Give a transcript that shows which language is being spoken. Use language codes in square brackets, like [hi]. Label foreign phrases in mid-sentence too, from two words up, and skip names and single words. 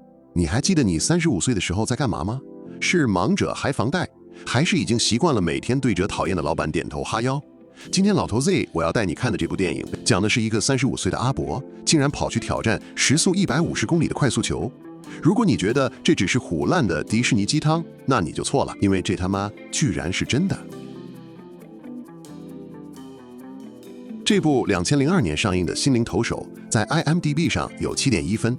[zh] 你還記得你35歲的時候在幹嘛嗎？是忙着還房貸，還是已經習慣了每天對着討厭的老闆點頭哈腰？今天老頭 Z 我要帶你看的這部電影，講的是一個35歲的阿伯，竟然跑去挑戰時速150公里的快速球。如果你覺得這只是唬爛的迪士尼雞湯，那你就錯了，因為這他媽居然是真的。這部2002年上映的《心靈投手》在 IMDB 上有7.1分。